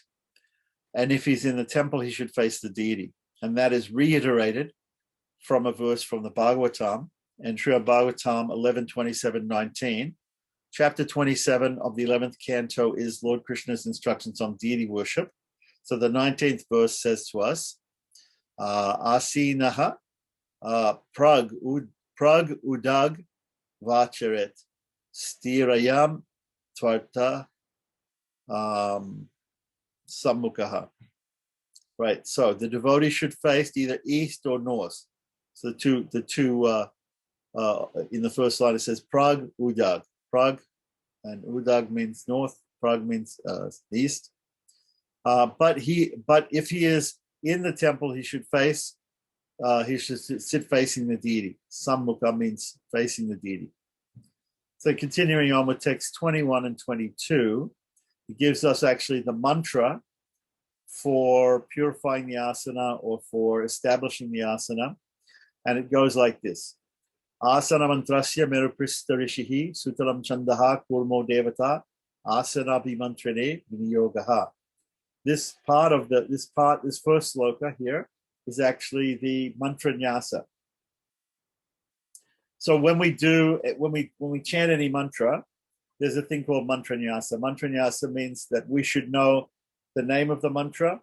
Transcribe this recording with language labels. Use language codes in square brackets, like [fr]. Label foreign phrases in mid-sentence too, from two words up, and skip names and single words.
[en] And if he's in the temple, he should face the deity. And that is reiterated from a verse from the Bhagavatam, and Srimad Bhagavatam 11:27-19. Chapter 27 of the 11th canto is Lord Krishna's instructions on deity worship. So the 19th verse says to us, [sa] Asinaha prag udag vacharet stirayam tvarta sammukaha. [en] Right, so the devotee should face either east or north. So the two in the first line it says [sa] prag udag. [en] Prag and udag means north, prag means east. But if he is in the temple, he should sit facing the deity. Sammukha means facing the deity. So continuing on with text 21 and 22, it gives us actually the mantra for purifying the asana or for establishing the asana. And it goes like this. [sa] Asana mantrasya meruprista rishihi sutalam chandaha kurmo devata asana bimantrane viniyogaha. [en] This first sloka here is actually the [sa] mantra nyasa. [en] So when we chant any mantra, there's a thing called [sa] mantra nyasa. Mantra nyasa [en] means that we should know the name of the mantra.